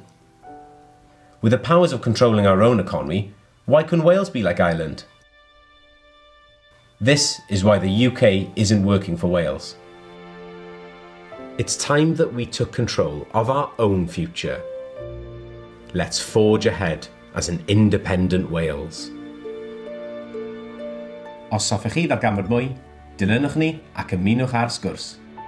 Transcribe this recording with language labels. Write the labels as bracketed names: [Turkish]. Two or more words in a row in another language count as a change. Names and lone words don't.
[English] With the powers of controlling our own economy, why couldn't Wales be like Ireland? This is why the UK isn't working for Wales. It's time that we took control of our own future. Let's forge ahead as an independent Wales. [Welsh] Os hoffech chi ddarganfod mwy, dilynwch ni ac ymunwch ar sgwrs.